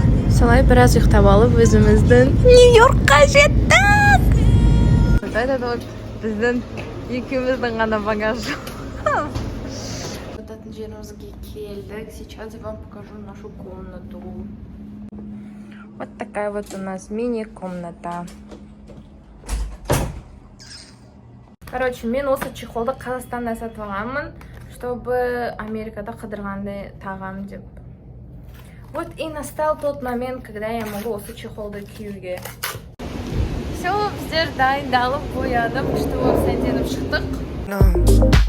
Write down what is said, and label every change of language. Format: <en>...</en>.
<kk>Солай біраз ұйықтап алып, өзіміздің Нью-Йоркқа жеттік! Вот біздің екеуміздің ғана багаж. Өтетін жерімізге келдік.</kk> <ru>Сейчас я вам покажу нашу комнату. Вот такая вот у нас мини-комната.</ru> <kk>Короче, мен осы чехолды Қазақстанда сатып алғанмын, чтобы Америкада қыдырғанды тағам деп.</kk> <ru>Вот и настал тот момент, когда я могу</ru> <kk>осы чехолды киюге. Все, біздер дайындалып қойдым, чтобы сәнденіп шықтық.</kk>